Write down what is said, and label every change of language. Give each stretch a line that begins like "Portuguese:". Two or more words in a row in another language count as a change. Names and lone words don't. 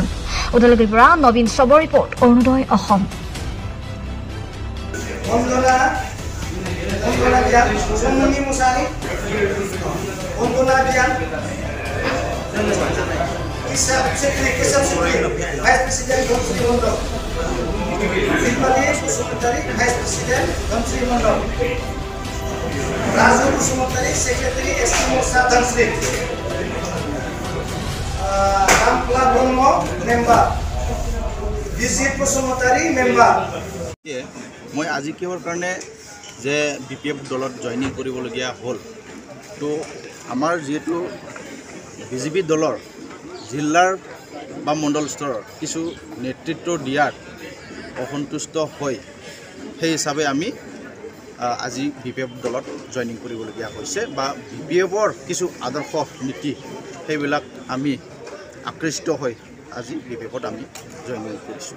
Assamese: ওদালগুৰিৰ পৰা নবীন চবৰ ৰিপৰ্ট, অৰুণোদয় অসম।
English: Vice President Dhonsri Mondol, Silpati Kusumotari, Vice President Dhonsri Mondol, Raju Kusumotari, Secretary ST Morsa Dhonsri, Ramkula Brahmo, Member, Vijay Kusumotari, Member.
Assamese: মই আজি কিহৰ কাৰণে যে বিপিএফ দলত জইনিং কৰিবলগীয়া হ'ল তো আমাৰ যেহেতু বিজেপি দলৰ জিলাৰ বা মণ্ডল স্তৰৰ কিছু নেতৃত্ব দিয়াত অসন্তুষ্ট হয় সেই হিচাপে আমি আজি বিপিএফ দলত জইনিং কৰিবলগীয়া হৈছে বা বিপিএফৰ কিছু আদৰ্শ নীতি সেইবিলাক আমি আকৃষ্ট হৈ আজি বিপিএফত আমি জইনিং কৰিছোঁ।